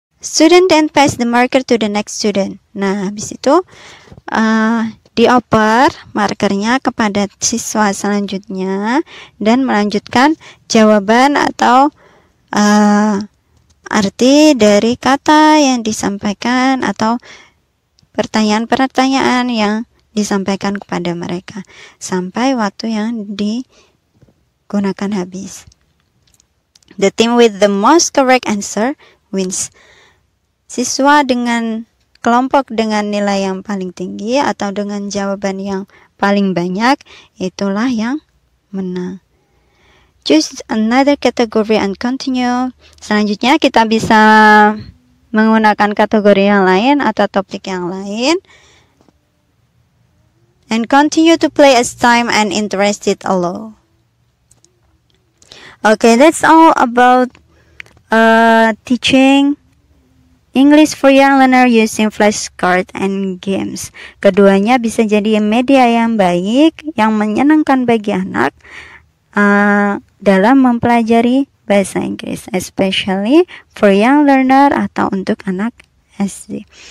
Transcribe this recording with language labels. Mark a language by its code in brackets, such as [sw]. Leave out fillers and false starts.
[en] Student then pass the marker to the next student. [id] Nah, habis itu dioper markernya kepada siswa selanjutnya dan melanjutkan jawaban atau arti dari kata yang disampaikan atau pertanyaan-pertanyaan yang disampaikan kepada mereka sampai waktu yang digunakan habis. [en] The team with the most correct answer wins. [id] Siswa dengan kelompok dengan nilai yang paling tinggi atau dengan jawaban yang paling banyak, itulah yang menang. [en] Choose another category and continue. [id] Selanjutnya kita bisa menggunakan kategori yang lain atau topik yang lain. [en] And continue to play as time and interested allow. Okay, that's all about teaching English for young learner using flashcard and games. [id] Keduanya bisa jadi media yang baik, yang menyenangkan bagi anak dalam mempelajari bahasa Inggris, [en] especially for young learner [id] atau untuk anak SD.